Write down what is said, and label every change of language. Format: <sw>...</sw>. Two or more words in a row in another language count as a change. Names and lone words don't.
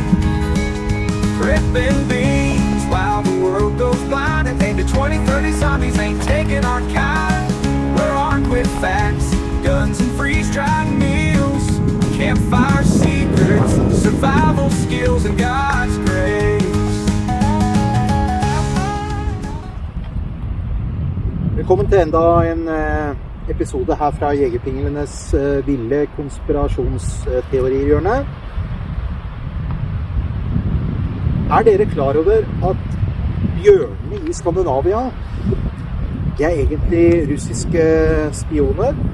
<en>Ripping beans while the world goes blind and think the 2030 zombies ain't taking our kind. We're armed with facts, guns and freeze-dried meals, campfire secrets, survival skills and God's grace.</en> <no>Velkommen til enda en episode her fra Jegerpinglenes ville konspirasjonsteorihjørne. Er dere klar over at bjørnene i Skandinavia er egentlig russiske spioner?</no>